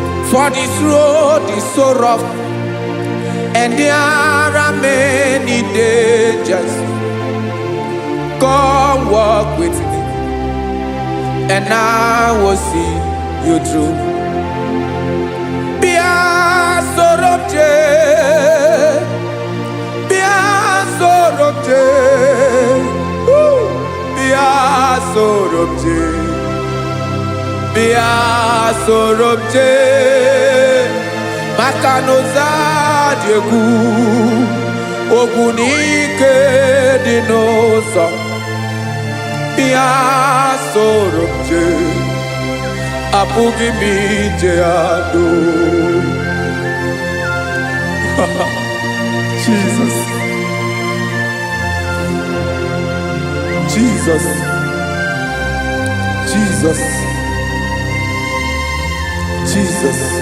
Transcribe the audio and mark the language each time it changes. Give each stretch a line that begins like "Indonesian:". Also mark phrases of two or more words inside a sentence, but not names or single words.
English: For this road is so rough, and there are many dangers. Come walk with me, and I will see you through.
Igbo: Bia sorobje, bia sorobje, ooh, bia sorobje, bia sorobje. Maka n'ụzọ dị egwu, ogwu na ike dị n'ụzọ. Bia soro m jee, apụghị m ije ya do.
English: Jesus. Jesus. Jesus. Jesus.